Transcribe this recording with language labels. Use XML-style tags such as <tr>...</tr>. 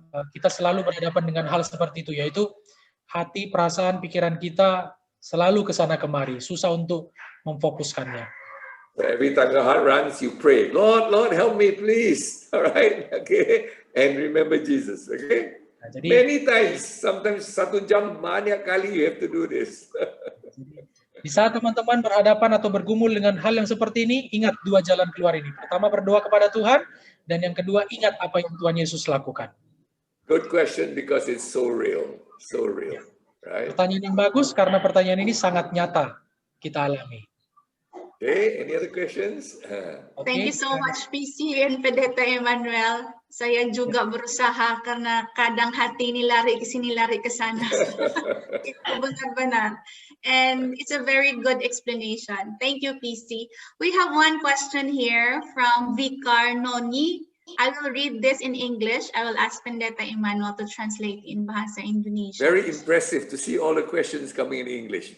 <id>Kita selalu berhadapan dengan hal seperti itu, yaitu hati, perasaan, pikiran kita selalu ke sana kemari, susah untuk memfokuskannya.</id> <en>Every time your heart runs, you pray, Lord, help me, please. All right, okay, and remember Jesus, okay.</en> <id>Nah, jadi,</id> <en>many times, sometimes</en> <id>1 jam banyak kali</id> <en>you have to do this.</en> <id>Di saat teman-teman berhadapan atau bergumul dengan hal yang seperti ini, ingat 2 jalan keluar ini. Pertama, berdoa kepada Tuhan, dan yang kedua, ingat apa yang Tuhan Yesus lakukan.</id> <en>Good question, because it's so real, right?</en> <id>Pertanyaan yang bagus karena pertanyaan ini sangat nyata kita alami.</id> <en>Okay, any other questions? Thank you so much, PC and Pendeta Emmanuel.</en> <id>Saya juga berusaha karena kadang hati ini lari ke sini, lari ke sana. Itu benar-benar.</id> <en>And it's a very good explanation. Thank you, PC. We have one question here from Vikar Noni. I will read this in English. I will ask Pendeta Emmanuel to translate in Bahasa Indonesia. Very impressive to see all the questions coming in English.</en>